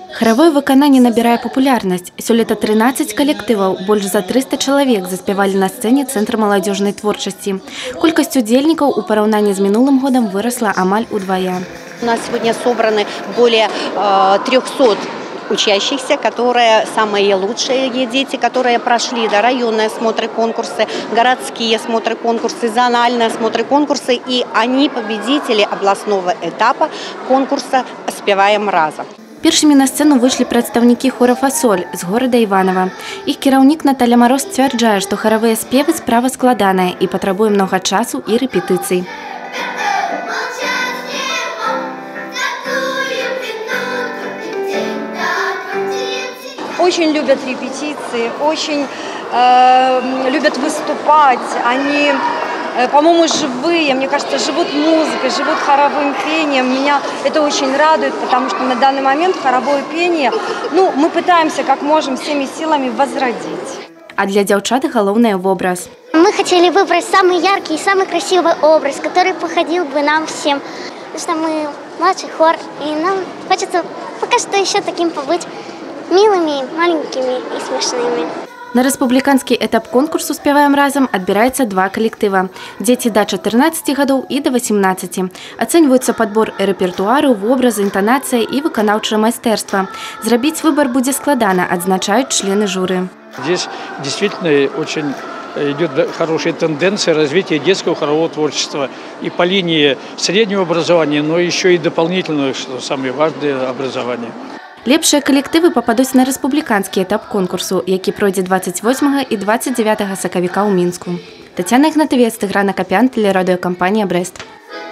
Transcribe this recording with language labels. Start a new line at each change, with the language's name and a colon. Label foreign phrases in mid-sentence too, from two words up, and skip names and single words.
Belarusian: Харавое выкананне набірае папулярнасць. Сёлета 13 калектываў, больш за 300 чалавек заспявалі на сцэне Цэнтра маладзёжнай творчасці. Колькасць удзельнікаў у параўнанні з мінулым годам вырасла амаль удвая.
Russian: У нас сегодня собраны более 300 учащихся, которые самые лучшие дети, которые прошли районные смотры, конкурсы, городские смотры, конкурсы, зональные смотры, конкурсы, и они победители областного этапа конкурса «Спеваем разом».
Belarusian: Першымі на сцэну выйшлі прадстаўнікі хора «Фасоль» з горада Іванова. Іх кіраўнік Наталя Мароз сцвярджае, што харавыя спевы справа складаная і патрабуе многа часу і рэпетыцый.
Russian: Очень любят репетиции, очень любят выступать. Они, по-моему, живые, мне кажется, живут музыкой, живут хоровым пением. Меня это очень радует, потому что на данный момент хоровое пение, мы пытаемся как можем всеми силами возродить.
Belarusian: А для дзяўчат галоўнае вобраз.
Russian: Мы хотели выбрать самый яркий и самый красивый образ, который походил бы нам всем. Потому что мы младший хор, и нам хочется пока что еще таким побыть. Милыми, маленькими и смешными.
Belarusian: На рэспубліканскі этап конкурсу «Спяваем разам» адбіраецца два калектыва. Дзеці да 14 гадоў і да 18. Ацэньваюцца падбор рэпертуару, вобразы, інтанацыя і выканаўчае майстэрства. Зрабіць выбор будзе складана, адзначаюць члены журы.
Russian: Здесь действительно очень идет хорошая тенденция развития детского хорового творчества и по линии среднего образования, но еще и дополнительного, что самое важное, образование.
Belarusian: Лепшыя калектывы пападуць на рэспубліканскі этап конкурсу, які пройдзе 28 і 29 сакавіка ў Мінску. Тацяна Ігнатавец, Тыгран Акапян, тэлерадыёкампанія «Брэст».